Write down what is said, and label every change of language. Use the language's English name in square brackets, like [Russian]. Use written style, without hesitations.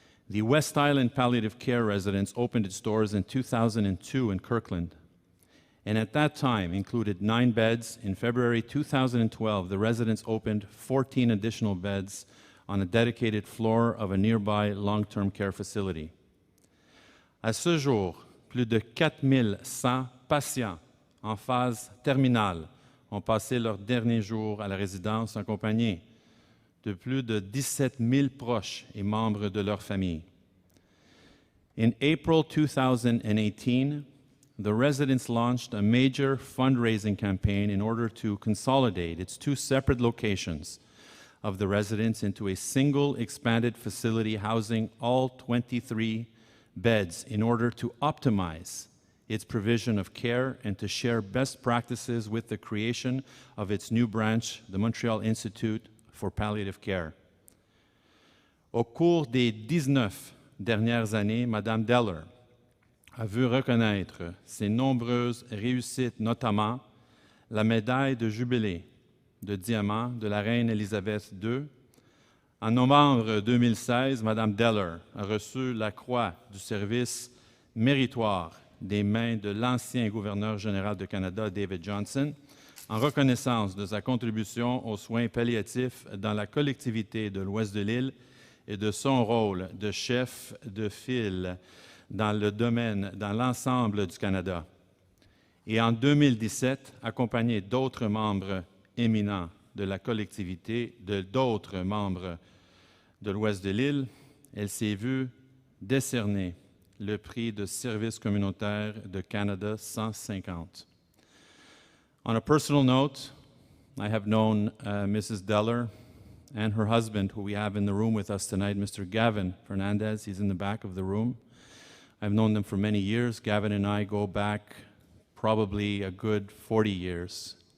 [English] The West Island Palliative Care Residence opened its doors in 2002 in Kirkland, and at that time included 9 beds. In February 2012, the residence opened 14 additional beds on a dedicated floor of a nearby long-term care facility. [French] À ce jour, plus de 4100 patients en phase terminale ont passé leurs derniers jours à la résidence en compagnie de plus de 17 000 proches et membres de leur famille. [English] In April 2018, the residence launched a major fundraising campaign in order to consolidate its 2 separate locations of the residence into a single expanded facility housing all 23 beds in order to optimize its provision of care and to share best practices with the creation of its new branch, the Montreal Institute for Palliative Care. [French] Au cours des 19 dernières années, Mme Deller a vu reconnaître ses nombreuses réussites, notamment la médaille de jubilé de diamant de la reine Élisabeth II. En novembre 2016, Mme Deller a reçu la croix du service méritoire des mains de l'ancien gouverneur général du Canada, David Johnston, en reconnaissance de sa contribution aux soins palliatifs dans la collectivité de l'Ouest de l'île et de son rôle de chef de file dans le domaine, dans l'ensemble du Canada. Et en 2017, accompagné d'autres membres éminents de la collectivité, d'autres membres de l'Ouest de l'île, elle s'est vue décerner le prix de service communautaire de Canada 150. [English] On a personal note, I have known Mrs. Deller and her husband, who we have in the room with us tonight, Mr. Gavin Fernandez. He's in the back of the room. I've known them for many years. Gavin and I go back probably a good 40 years.